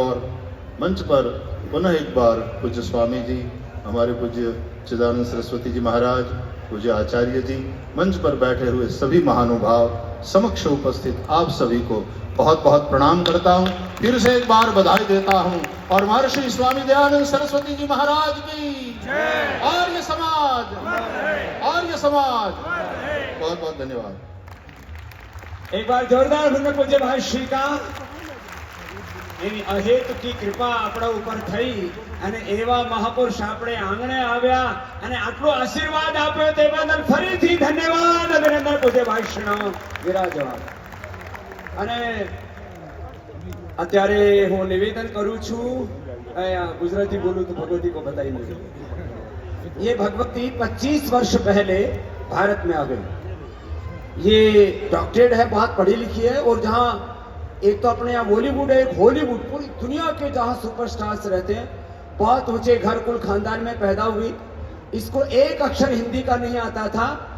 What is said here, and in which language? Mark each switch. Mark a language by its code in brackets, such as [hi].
[hi] और मंच पर पुनः एक बार पूज्य स्वामी जी, हमारे पूज्य चिदानंद सरस्वती जी महाराज, पूज्य आचार्य जी, मंच पर बैठे हुए सभी महानुभाव, समक्ष उपस्थित आप सभी को बहुत बहुत प्रणाम करता हूँ। फिर से एक बार बधाई देता हूँ। और महर्षि स्वामी दयानंद सरस्वती जी महाराज की आर्य समाज, आर्य समाज, बहुत बहुत धन्यवाद। एक बार जोरदार भूमिका पूज्य महर्षि का। [gu] એની અહેતુકી કૃપા આપણા ઉપર થઈ અને એવા મહાપુરુષ આપણે આંગણે આવ્યા અને આટલો આશીર્વાદ આપ્યો તે બદલ ફરીથી ધન્યવાદ, અભિનંદન પૂજ્ય ભાષણ વિરાજવા। અને અત્યારે હું નિવેદન કરું છું, ગુજરાતી બોલું તો ભગવતી [hi] को बताई नहीं। ये भगवती 25 वर्ष पहले भारत में आ गई। ये डॉक्टरेट है, बहुत पढ़ी लिखी है, और जहाँ एक तो अपने यहाँ बॉलीवुड है, एक हॉलीवुड, पूरी दुनिया के जहाँ सुपरस्टार्स रहते हैं, बहुत ऊंचे घर कुल खानदान में पैदा हुई। इसको एक अक्षर हिंदी का नहीं आता था,